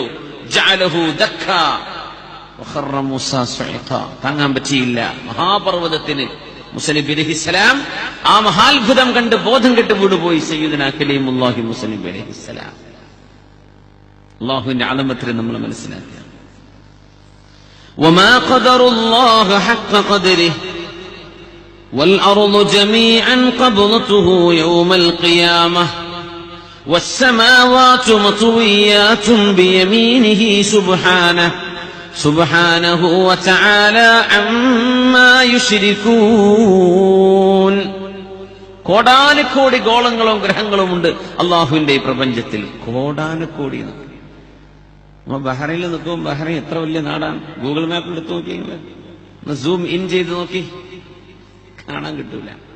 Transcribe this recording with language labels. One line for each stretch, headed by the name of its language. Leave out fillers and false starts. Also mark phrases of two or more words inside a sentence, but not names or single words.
Arabic: جعله دكا وخر موسى صعقا,
Malayalam: താങ്ങാൻ പറ്റിയില്ല മഹാപർവ്വതത്തിന്. മൂസ നബി അലൈഹിസ്സലാം ആ മഹാത്ഭുതം കണ്ട് ബോധം കെട്ട് വീണുപോയി.
Arabic: سيدنا كليم الله
Malayalam: മൂസ നബി അലൈഹിസ്സലാം. അല്ലാഹുവിന്റെ അളമത്തിനെ നമ്മൾ മനസ്സിലാക്കുക.
Arabic: وما قدر الله حق قدره والأرض جميعا قبضته يوم القيامة والسماوات مطويات بيمينه سبحانه وتعالى عما يشركون.
Malayalam: കോടാനുകോടി ഗോളങ്ങളും ഗ്രഹങ്ങളും ഉണ്ട് അള്ളാഹുവിന്റെ ഈ പ്രപഞ്ചത്തിൽ. കോടാനുകോടി. ബഹ്റൈനിൽ നിൽക്കും. ബഹ്റൈൻ എത്ര വലിയ നാടാണ്. ഗൂഗിൾ മാപ്പിൽ എടുത്ത് നോക്കിയെങ്കിൽ
English: zoom in
Malayalam: ചെയ്ത് നോക്കി, കാണാൻ കിട്ടൂല.